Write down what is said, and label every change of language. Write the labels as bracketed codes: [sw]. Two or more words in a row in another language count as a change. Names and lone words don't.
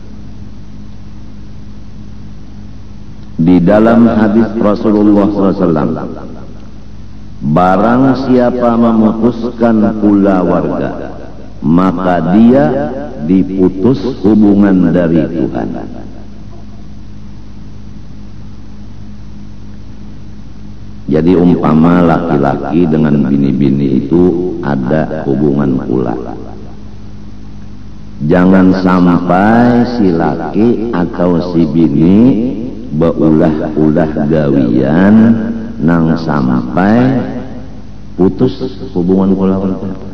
[id] Di dalam hadis Rasulullah SAW, barang siapa memutuskan kulawarga, maka dia diputus hubungan dari Tuhan. Jadi umpama laki-laki dengan bini-bini itu ada hubungan kula, jangan sampai si laki atau si bini [bjn] beulah-ulah gawian nang [id] sampai putus hubungan kulawarga.